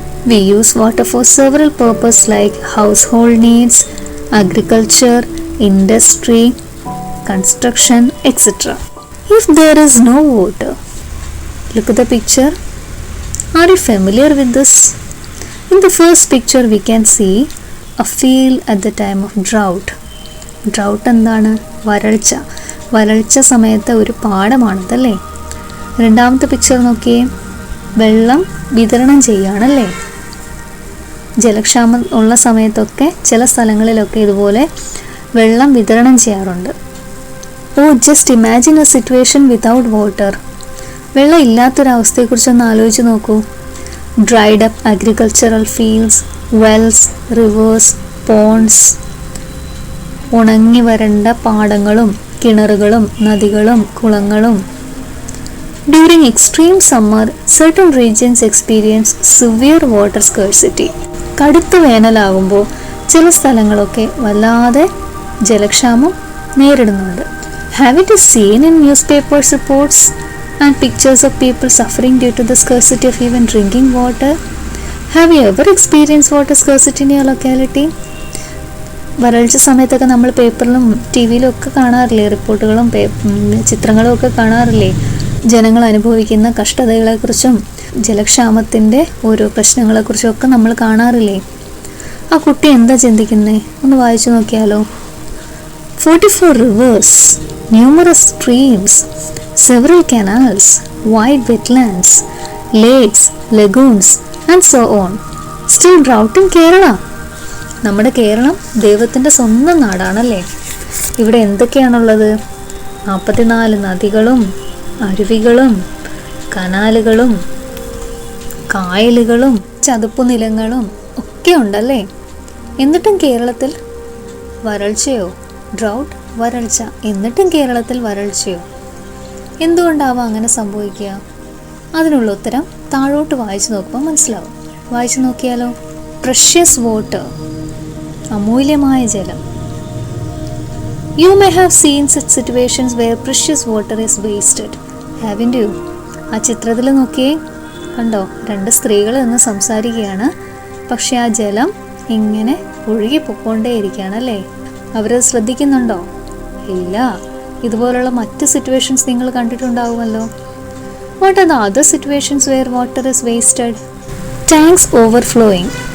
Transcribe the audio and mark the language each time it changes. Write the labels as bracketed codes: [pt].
[en] We use water for several purposes like household needs, agriculture, industry, construction, etc. If there is no water, look at the picture. Are you familiar with this? In the first picture we can see a field at the time of drought. [ml] Drought എന്താണ്? വരൾച്ച സമയത്തെ ഒരു പാടമാണതല്ലേ? രണ്ടാമത്തെ picture നോക്കിയേ, വെള്ളം വിതരണം ചെയ്യുകയാണല്ലേ? ജലക്ഷാമം ഉള്ള സമയത്തൊക്കെ ചില സ്ഥലങ്ങളിലൊക്കെ ഇതുപോലെ വെള്ളം വിതരണം ചെയ്യാറുണ്ട്. [en] Just imagine a situation without water. [ml] വെള്ളം ഇല്ലാത്തൊരവസ്ഥയെക്കുറിച്ചൊന്ന് ആലോചിച്ച് നോക്കൂ. [en] Dried up agricultural fields, wells, rivers, ponds. [ml] ഉണങ്ങി വരണ്ട പാടങ്ങളും കിണറുകളും നദികളും കുളങ്ങളും. [en] During extreme summer, certain regions experience severe water scarcity. [ml] കടുത്ത വേനലാകുമ്പോൾ ചില സ്ഥലങ്ങളൊക്കെ വല്ലാതെ ജലക്ഷാമം നേരിടുന്നുണ്ട്. [en] Have you seen in newspapers reports and pictures of people suffering due to the scarcity of even drinking water? Have you ever experienced water scarcity in your locality? [ml] വരൾച്ച സമയത്തൊക്കെ നമ്മൾ പേപ്പറിലും T വിയിലും ഒക്കെ കാണാറില്ലേ? റിപ്പോർട്ടുകളും ചിത്രങ്ങളും ഒക്കെ കാണാറില്ലേ? ജനങ്ങൾ അനുഭവിക്കുന്ന കഷ്ടതകളെക്കുറിച്ചും ജലക്ഷാമത്തിൻ്റെ ഓരോ പ്രശ്നങ്ങളെക്കുറിച്ചും ഒക്കെ നമ്മൾ കാണാറില്ലേ? ആ കുട്ടി എന്താ ചിന്തിക്കുന്നത്? ഒന്ന് വായിച്ചു നോക്കിയാലോ. [en] 44 rivers, numerous streams, several canals, wide wetlands, lakes, lagoons and so on. Still drought in Kerala. [ml] നമ്മുടെ കേരളം ദൈവത്തിൻ്റെ സ്വന്തം നാടാണല്ലേ? ഇവിടെ എന്തൊക്കെയാണുള്ളത്? 44 നദികളും അരുവികളും കനാലുകളും കായലുകളും ചതുപ്പു നിലങ്ങളും ഒക്കെ ഉണ്ടല്ലേ? എന്നിട്ടും കേരളത്തിൽ വരൾച്ചയോ? ഡ്രൗട്ട്, വരൾച്ച. എന്നിട്ടും കേരളത്തിൽ വരൾച്ചയോ? എന്തുകൊണ്ടാവാം അങ്ങനെ സംഭവിക്കുക? അതിനുള്ള ഉത്തരം താഴോട്ട് വായിച്ചു നോക്കുമ്പോൾ മനസ്സിലാവും. വായിച്ചു നോക്കിയാലോ. [en] precious water, [ml] അമൂല്യമായ ജലം. [en] You may have seen such situations where precious water is wasted, haven't you? [ml] ആ ചിത്രത്തിൽ നോക്കിയേ, കണ്ടോ? 2 സ്ത്രീകൾ നിന്ന് സംസാരിക്കുകയാണ്. പക്ഷെ ആ ജലം ഇങ്ങനെ ഒഴുകി പൊക്കോണ്ടേയിരിക്കുകയാണല്ലേ? അവരത് ശ്രദ്ധിക്കുന്നുണ്ടോ? ഇല്ല. ഇതുപോലുള്ള മറ്റ് സിറ്റുവേഷൻസ് നിങ്ങൾ കണ്ടിട്ടുണ്ടാവുമല്ലോ. [en] What are the other situations where water is wasted? Tanks overflowing.